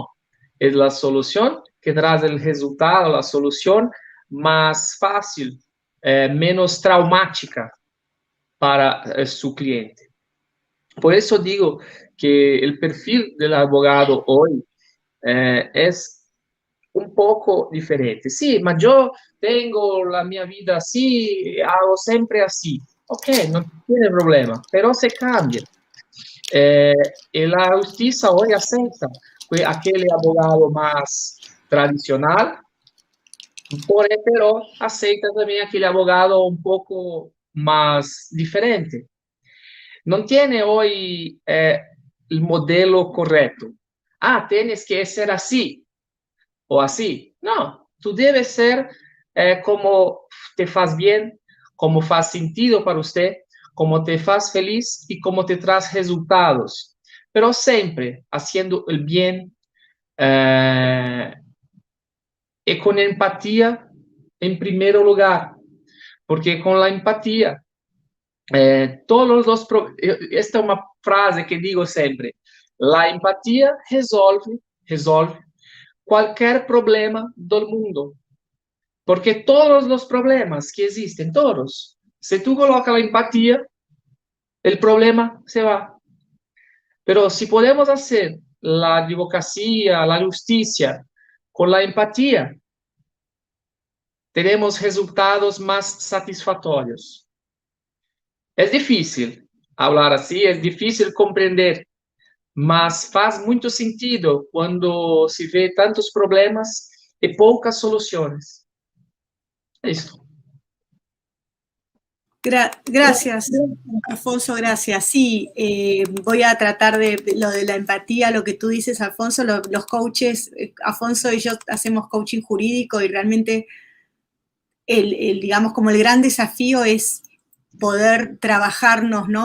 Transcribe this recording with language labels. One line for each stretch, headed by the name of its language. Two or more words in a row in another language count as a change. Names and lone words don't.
Portuguese: É a solução que traz o resultado, a solução mais fácil, menos traumática para seu cliente. Por isso digo que o perfil do advogado hoje é um pouco diferente. Sim, mas eu tenho a minha vida assim, hago sempre assim. Ok, não tem problema,
Spanish: pero se cambia.
Portuguese: E a justiça hoje aceita aquele advogado mais tradicional, porém, pero aceita também aquele advogado um pouco mais diferente. Não tem hoje o modelo correto.
Spanish: Tienes que ser
Portuguese: assim ou assim. Não, tu deve ser como te faz bem, como faz sentido para você, como te faz feliz e como te traz resultados.
Spanish: Pero sempre haciendo el bien
Portuguese: e com empatia em primeiro lugar. Porque com a empatia, todos os esta é uma frase que digo sempre: a empatia resolve qualquer problema do mundo. Porque todos os problemas que existem, todos, se tu coloca a empatia, o problema se vai.
Spanish: Pero si podemos hacer la advocacia, la justicia con la empatía,
Portuguese: teremos resultados
Spanish: más satisfactorios. Es difícil hablar así, es difícil comprender,
Portuguese: mas faz muito sentido quando se vê tantos problemas e poucas soluções. É isso.
Spanish: Gracias, Alfonso, gracias. Sí, voy a tratar de lo de la empatía, lo que tú dices, Alfonso, los coaches, Alfonso y yo hacemos coaching jurídico y realmente digamos, como el gran desafío es poder trabajarnos, ¿no?